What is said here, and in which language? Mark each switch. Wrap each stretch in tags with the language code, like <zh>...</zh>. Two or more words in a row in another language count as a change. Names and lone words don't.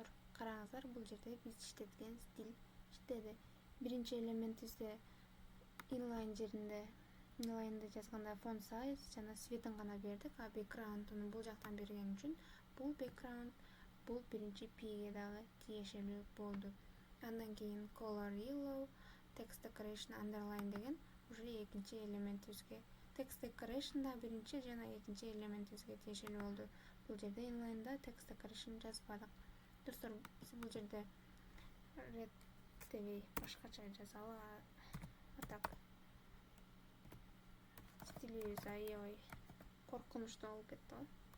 <ky>Караңыздар, бул жерде биз иштеткен стиль иштеди. Биринчи элементибизде inline'да жазганда</ky> <en>font size</en> <ky>жана цветин гана бердик, background'ун бул жактан берген үчүн бул background бул биринчи p'ге дагы тиешелүү болду. Андан кийин</ky> <en>color yellow, text decoration underline</en> <ky>деген уже экинчи элементибизге,</ky> <en>text decoration</en> <ky>да биринчи жана экинчи элементибизге тиешелүү болду. Бул жерде inline'да</ky> <en>text decoration</en> <ky>жазбадык. Достор, биз бул жерде red дебей башкача жазалы. Атак стилибиз аябай коркунучтуу болуп кетти го.</ky>